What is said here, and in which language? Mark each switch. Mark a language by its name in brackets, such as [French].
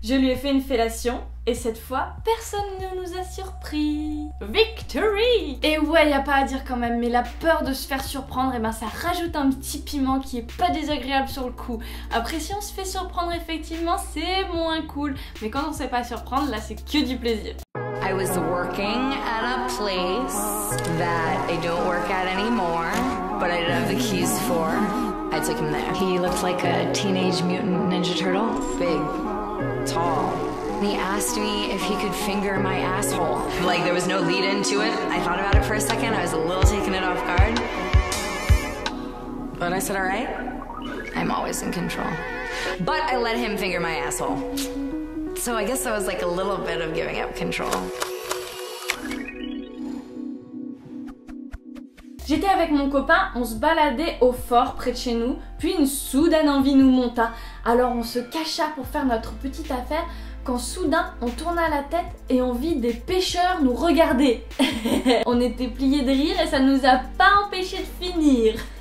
[French] Je lui ai fait une fellation. Et cette fois, personne ne nous a surpris. [English] Victory! [French] Et ouais, y a pas à dire quand même, mais la peur de se faire surprendre, et ben ça rajoute un petit piment qui est pas désagréable sur le coup. Après, si on se fait surprendre, effectivement, c'est moins cool. Mais quand on sait pas surprendre, là, c'est que du plaisir. [English] I was working at a place that I don't work at anymore, but I didn't have the keys for. I took him there. He looked like a Teenage Mutant Ninja Turtle. Big, tall. He asked me if he could finger my asshole. Like there was no lead into it. I thought about it for a second. I was a little taken it off guard. But I said, all right, I'm always in control. But I let him finger my asshole. So I guess that was like a little bit of giving up control. [French] J'étais avec mon copain, on se baladait au fort près de chez nous, puis une soudaine envie nous monta. Alors on se cacha pour faire notre petite affaire, quand soudain on tourna la tête et on vit des pêcheurs nous regarder. On était pliés de rire et ça nous a pas empêché de finir.